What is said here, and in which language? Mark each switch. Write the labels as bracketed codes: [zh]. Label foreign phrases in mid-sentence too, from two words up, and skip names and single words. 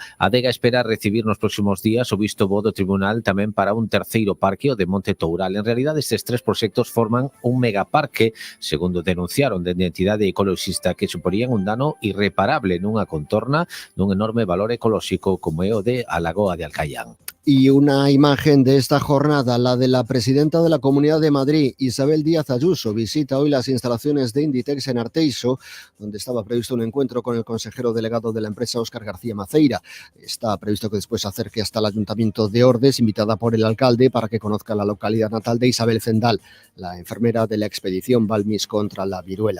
[gl] A Adega espera recibir nos próximos días o visto bo do Tribunal tamén para un terceiro parque, o de Monte Toural. En realidade, estes tres proxectos forman un megaparque, segundo denunciaron de entidade ecoloxista, que suporían un dano irreparable nunha contorna dun enorme valor ecolóxico como é o de a Lagoa de Alcaián. [es] Y una imagen de esta jornada, la de la presidenta de la Comunidad de Madrid, Isabel Díaz Ayuso, visita hoy las instalaciones de Inditex en Arteixo, donde estaba previsto un encuentro con el consejero delegado de la empresa, Óscar García Maceira. Está previsto que después se acerque hasta el Ayuntamiento de Ordes, invitada por el alcalde, para que conozca la localidad natal de Isabel Zendal, la enfermera de la expedición Balmis contra la viruela.